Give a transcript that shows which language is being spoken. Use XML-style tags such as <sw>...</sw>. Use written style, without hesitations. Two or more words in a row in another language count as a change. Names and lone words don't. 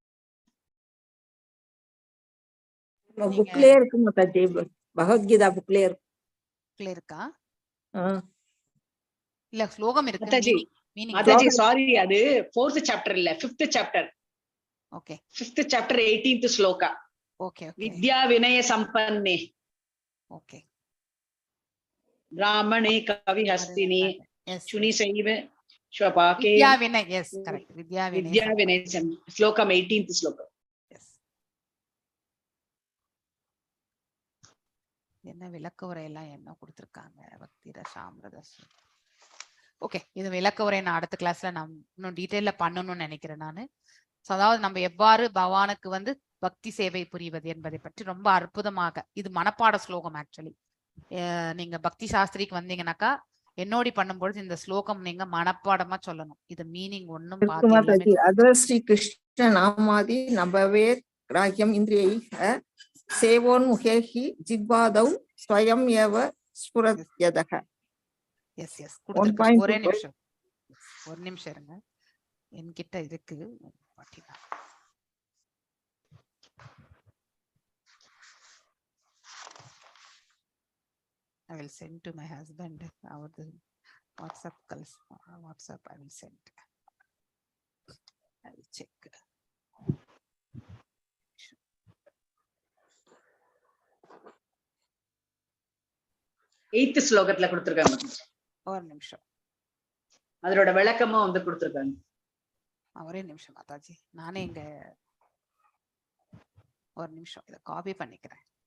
<ta>புக்லயே இருக்கு மாதாஜி, பகவத்கீதா புக்லயே இருக்கா? இல்ல ஸ்லோகம் இருக்கு மாதாஜி. மாதாஜி சாரி, அது 4th சாப்டர் இல்ல 5th சாப்டர். ஓகே 5th சாப்டர் 18th ஸ்லோகா. ஓகே</ta> <sa>विद्या विनय सम्पन्ने</sa> <ta>ஓகே</ta> <sa>ब्राह्मणे कवि हस्तिनी चुनि सैव श्वपाके विद्या विनय.</sa> <en>yes correct.</en> <sa>विद्या</sa> <ta>விநய ஸ்லோகம் 18th ஸ்லோகம். यस. என்ன விளக்க உரை எல்லாம் என்ன கொடுத்திருக்காங்க பக்தி ரசாமிரத. ஓகே, இது விளக்க உரை நான் அடுத்த கிளாஸ்ல நான் இன்னும் டீடைல்ல பண்ணணும்னு நினைக்கிறேன் நானு. அதாவது நம்ம எவ்வாறு பகவானுக்கு வந்து பக்தி சேவை புரிவது என்பதை பற்றி ரொம்ப அற்புதமாக, இது மனப்பாட ஸ்லோகம் ஆக்சுவலி நீங்க பக்தி சாஸ்திரிக்கு வந்தீங்கன்னாக்கா என்னோடி பண்ணும்பொழுது இந்த ஸ்லோகம் நீங்க மனப்பாடமா சொல்லணும். இது மீனிங் ஒண்ணும் பார்த்து எல்லாமே</ta> <sa>अदर श्री कृष्ण नामादि नभवे ग्राह्यम इंद्रियैः सेवोन्मुखे हि जिह्वादौ स्वयं एव स्फुरत्यदः.</sa> <ta>எஸ் எஸ் 1.2 கொடுத்துருக்கேன். ஒரே நிமிஷம், ஒரு நிமிஷம் இருங்க, என்கிட்ட இருக்கு.</ta> <en>I will send to my husband our the WhatsApp calls. WhatsApp I will send. I will check.</en> <ta>8th ஸ்லோகத்துல கொடுத்திருக்காங்க. ஒரு நிமிஷம், அதோட விளக்கமும் வந்து கொடுத்திருக்காங்க. ஒரே நிமிஷம் மாதாஜி, நானே இங்க ஒரு நிமிஷம் இதை காப்பி பண்ணிக்கிறேன்.</ta>